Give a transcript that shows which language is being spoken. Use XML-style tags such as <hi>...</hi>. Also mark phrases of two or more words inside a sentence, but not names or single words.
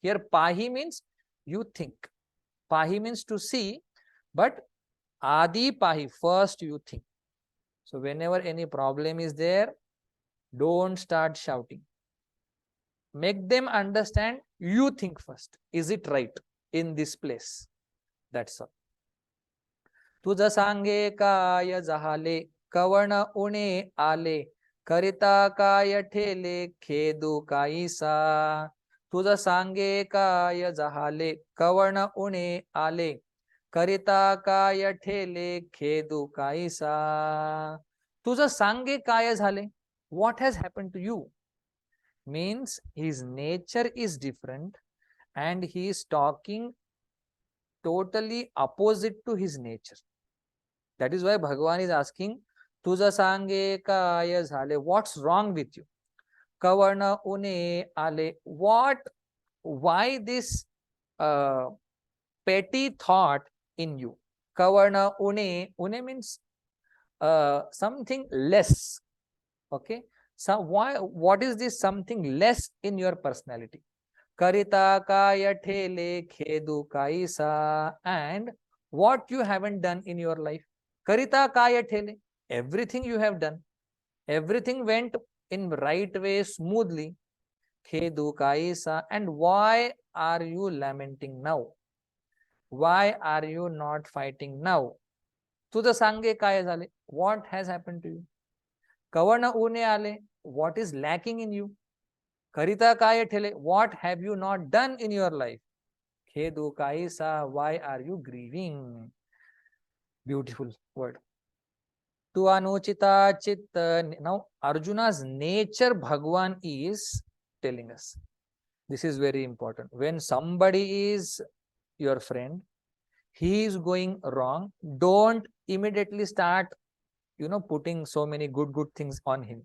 <en>Here pahi means you think. Pahi means to see, but</en> <mr>आधी पाही,</mr> <en>first you think. So whenever any problem is there, don't start shouting. Make them understand, you think first. Is it right in this place? That's all.</en> <mr>तुझ सांगे काय जहाले कवण उणे आले करिता काय ठेले खेदू काईसा. तुझ सांगे काय जहाले कवण उणे आले करिता काय ठेले खेदू काईसा. तुझ सांगे काय झाले.</mr> <en>What has happened to you? Means his nature is different and he is talking totally opposite to his nature. That is why Bhagavan is asking,</en> <mr>तुझ सांगे काय झाले.</mr> <en>What's wrong with you?</en> <mr>कवण उणे आले.</mr> <en>Why this petty thought in you?</en> <mr>कवण उणे</mr> <en>means something less. Okay. So what is this something less in your personality?</en> <mr>करिता काय ठेले खेदू काईसा.</mr> <en>And what you haven't done in your life?</en> <mr>करिता काय ठेले.</mr> <en>Everything you have done. Everything went in right way, smoothly.</en> <mr>खेदू काईसा.</mr> <en>And why are you lamenting now? Why are you not fighting now?</en> <mr>तुझ सांगे काय झाले.</mr> <en>What has happened to you?</en> <mr>कवण उणे आले.</mr> <en>What is lacking in you?</en> <mr>करिता काय ठेले.</mr> <en>What have you not done in your life?</en> <mr>खेदू काईसा.</mr> <en>Why are you grieving? Beautiful word.</en> <mr>तू अनुचित चित्त.</mr> <en>Now Arjuna's nature Bhagwan is telling us. This is very important. When somebody is your friend, he is going wrong, don't immediately start putting so many good things on him.</en>